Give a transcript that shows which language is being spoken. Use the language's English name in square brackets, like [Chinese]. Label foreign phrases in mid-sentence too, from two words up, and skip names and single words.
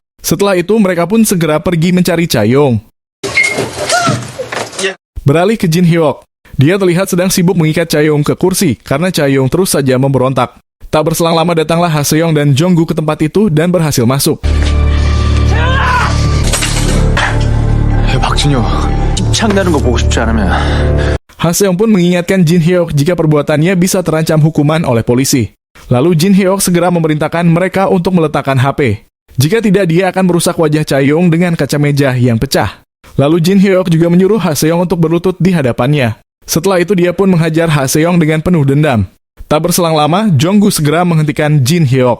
[Indonesian] Setelah itu mereka pun segera pergi mencari Cha Young. Beralih ke Jin Hyuk. Dia terlihat sedang sibuk mengikat Chaeyoung ke kursi karena Chaeyoung terus saja memberontak. Tak berselang lama datanglah Ha-seong dan Jonggu ke tempat itu dan berhasil masuk. [Korean] 박진효 창나는 거 보고 싶지 않으면 [Indonesian] Ha-seong pun mengingatkan Jin Hyuk jika perbuatannya bisa terancam hukuman oleh polisi. Lalu Jin Hyuk segera memerintahkan mereka untuk meletakkan HP. Jika tidak, dia akan merusak wajah Chaeyoung dengan kaca meja yang pecah. Lalu Jin Hyuk juga menyuruh Ha-seong untuk berlutut di hadapannya. Setelah itu dia pun menghajar Ha-seong dengan penuh dendam. Tak berselang lama, Jonggu segera menghentikan Jin Hyuk.